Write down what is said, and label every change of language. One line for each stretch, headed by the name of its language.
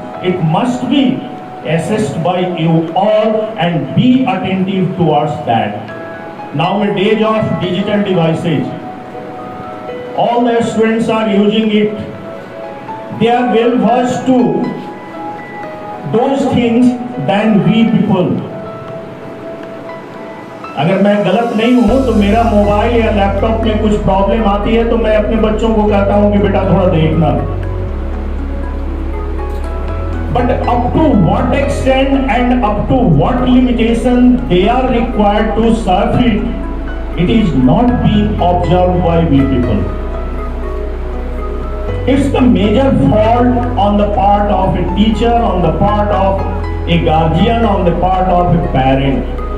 English: It must be assessed by you all and be attentive towards that. Nowadays of digital devices, all the students are using it. They are well versed to those things than we people.
Hindi: अगर मैं गलत नहीं हूं तो मेरा mobile या laptop में कुछ प्रॉब्लम आती है तो मैं अपने बच्चों को कहता हूं कि बेटा थोड़ा देखना.
English: But up to what extent and up to what limitation they are required to surf it, it is not being observed by we people. It's the major fault on the part of a teacher, on the part of a guardian, on the part of a parent.